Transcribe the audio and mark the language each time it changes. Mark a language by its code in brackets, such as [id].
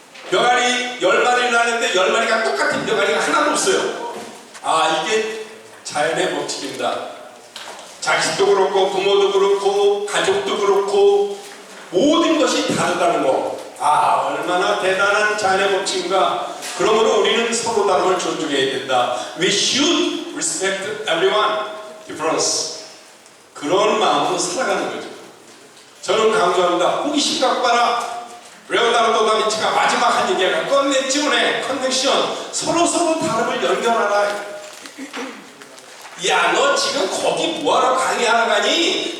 [ko] 병아리 10마리를 낳는데 10마리가 똑같은 병아리가 하나도 없어요. 아, 이게 자연의 법칙입니다. 자식도 그렇고 부모도 그렇고 가족도 그렇고 모든 것이 다르다는 거. 아, 얼마나 대단한 자연의 법칙인가. 그러므로 우리는 서로 다름을 존중해야 된다. [en] We should respect everyone difference. [ko] 그런 마음으로 살아가는 거죠. 저는 강조합니다. 호기심 갖고 봐라. 레오나르도 다빈치가 마지막 한 얘기가 커넥션의 커넥션. 서로 다름을 연결하라. 야, 너 지금 거기 뭐하러 강의하러 가니?